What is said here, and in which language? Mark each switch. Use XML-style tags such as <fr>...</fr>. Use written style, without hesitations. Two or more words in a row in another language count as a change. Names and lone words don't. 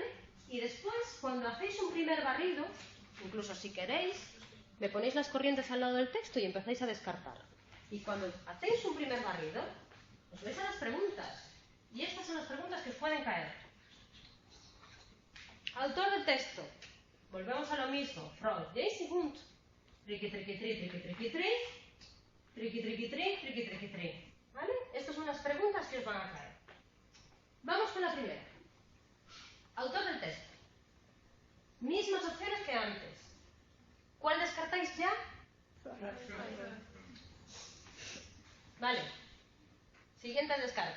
<es>Y después, cuando hacéis un primer barrido, incluso si queréis, me ponéis las corrientes al lado del texto y empezáis a descartar. Y cuando hacéis un primer barrido, os vais a las preguntas. Y estas son las preguntas que os pueden caer. Autor del texto. Volvemos a lo mismo. Freud, Jace y Wundt. Triqui, triqui, tri, triqui, triqui, tri. Triqui, triqui, tri, triqui, triqui, tri. ¿Vale? Estas son las preguntas que os van a caer. Vamos con la primera. Autor del texto. Mismas opciones que antes. ¿Cuál descartáis ya? Vale. Siguientes descartes.</es>